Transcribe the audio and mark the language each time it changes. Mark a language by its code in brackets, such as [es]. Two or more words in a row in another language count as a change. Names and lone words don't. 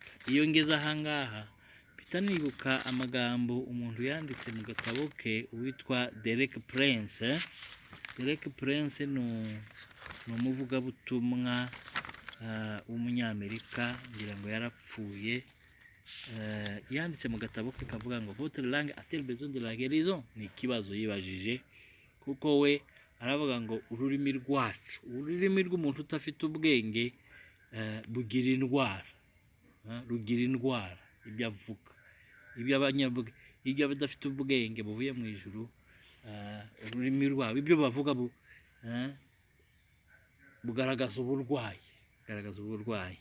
[rw] Iyo ngeze ahangaha mpita nibuka amagambo umuntu yanditse mu gatabo ke witwa Derek Prince. Derek Prince ni umuvugabutumwa w'umunyamerika, ngira ngo yarapfuye. Yanditse mu gatabo ke kavuga ngo [fr] votre langue a-t-elle besoin de la guérison? [rw] Ni ikibazo yibajije, kuko we aravuga ngo ururimi rw'umuntu udafite ubwenge rugira indwara. Ibyo avuga, ibyo abadafite ubwenge buvuye mu ijuru, ururimi rwabo ibyo bavuga bugaragaza uburwayi.